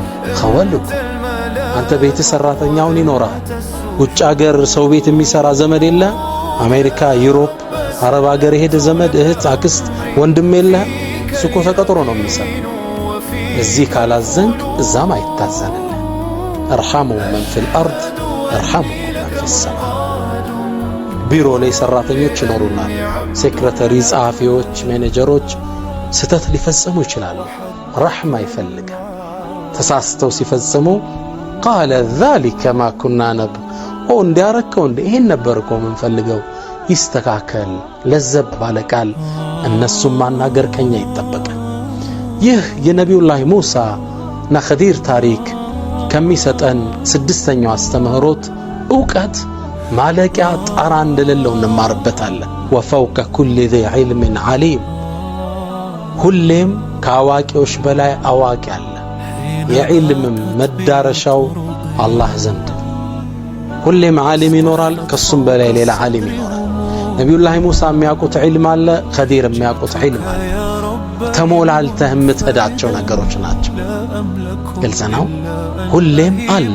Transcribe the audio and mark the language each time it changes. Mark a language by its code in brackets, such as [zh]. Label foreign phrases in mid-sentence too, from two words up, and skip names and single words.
[am] ኸወሉኩም አንተ ቤት ሰራተኛውን ይኖራል ውጭ ሀገር ሰው ቤት የሚሰራ ዘመድ የለ አሜሪካ ዩሮፕ አረብ ሀገር ሄደ ዘመድ እህት አክስት ወንድም የለ ሱቆ ተቀጥሮ ነው የሚሰራ እዚህ ካላዘንክ እዛም አይታዘንልህ [ar] ارحموا من في الأرض يرحمكم من في السماء [am] ቢሮ ላይ ሰራተኞች ይኖሩናል ሴክሬታሪ ጻፊዎች ማኔጀሮች ስተት ሊፈጽሙ ይችላሉ ረሕማ ይፈልጋል ተሳስተው ሲፈጽሙ [ar] قال ذلك ما كنا نب [am] እንዲያረከው ይሄን ነበርኮ ምን ፈልገው ይስተካከል ለዘብ ባለቃል እነሱም ማናገር ከኛ ይተበቃል ይህ የነብዩላህ ሙሳ እና ኸዲር ታሪክ ከሚሰጠን ስድስተኛው አስተምህሮት ዕውቀት ማለቂያ ጣራ እንደሌለው እንማርበታለን [ar] وفوق كل ذي علم عليم [am] ሁሌም ከአዋቂዎች በላይ አዋቂ አለ የዕልም መዳረሻው አላህ ዘንድ ሁሌም ዓሊም ይኖራል ከሱም በላይ ሌላ ዓሊም ይኖራል ነብዩላህ ሙሳ የሚያውቁት ዒልም አለ ኸዲር የሚያውቁት ዒልም አለ ተሞላልተህ የምትሄዳቸው ነገሮች ናቸው ግልጽ ነው ሁሌም አለ